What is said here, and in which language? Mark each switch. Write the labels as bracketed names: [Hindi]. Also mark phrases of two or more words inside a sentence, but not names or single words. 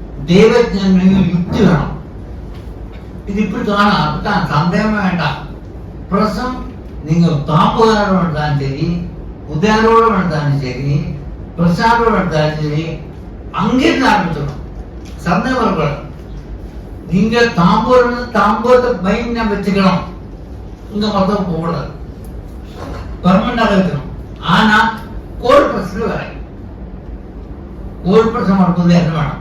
[Malayalam] ദൈവജ്ഞാനം യുക്തി വേണം. ഇതിപ്പോൾ കാണാം, സന്ദേഹം വേണ്ട. പ്രശ്നം നിങ്ങൾ താമ്പുകാരോട് എടുത്താലും ശരി, ഉദയാനോട് എടുത്താലും ശരി, പ്രസാദോട് എടുത്താലും ശരി, [Tamil] அங்கிருந்து ஆரம்பிச்சிடும். சந்தேகம் வரக்கூடாது. நீங்க தாம்பூரத்தை மைண்ட வச்சுக்கணும், இங்க மொத்தம் போகக்கூடாது, பர்மனண்டாக வைக்கணும். ஆனா கோல் பிரச்சனை வேற. கோல் பிரச்சனை வரும்போது என்ன வேணும்?